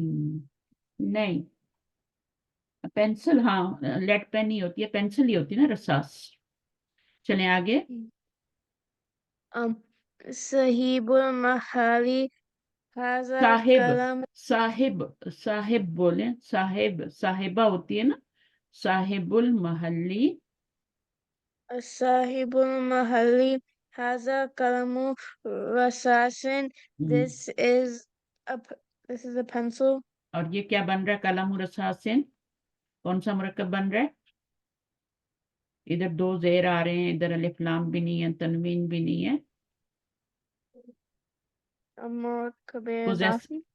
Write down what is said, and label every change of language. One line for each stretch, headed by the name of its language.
Urdu: نہیں، پینسل، ہاں lead pain نہیں ہوتی ہے، پینسل ہی ہوتی ہے نا، رساس. چلیں آگے.
Arabic: صاحب المحلی هذا صاحب، القلم.
Urdu: صاحب، صاحب بولیں، صاحب، صاحبہ ہوتی ہے نا،
Arabic: صاحب المحلی. صاحب المحلی هذا قلم رصاص.
English: This is a pencil.
Urdu: اور یہ کیا بن رہا ہے؟
Arabic: قلم رصاصن.
Urdu: کون سا مرکب بن رہا ہے؟ ادھر دو زیر آ رہے ہیں، ادھر الف لام بھی نہیں ہے، تنوین بھی نہیں ہے. مرکب
English: Possess-
Urdu: اضافی.